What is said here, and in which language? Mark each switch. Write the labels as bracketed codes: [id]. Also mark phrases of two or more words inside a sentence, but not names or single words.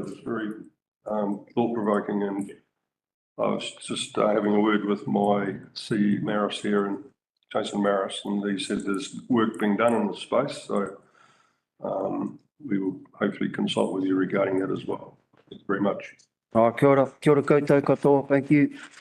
[en] It's very thought-provoking, and I was just having a word with my C. Maris here, and Jason Maris, and he said there's work being done in this space, so we will hopefully consult with you regarding that as well. Thank you very much. [mi] Oh, kia ora koutou katoa. [en] Thank you.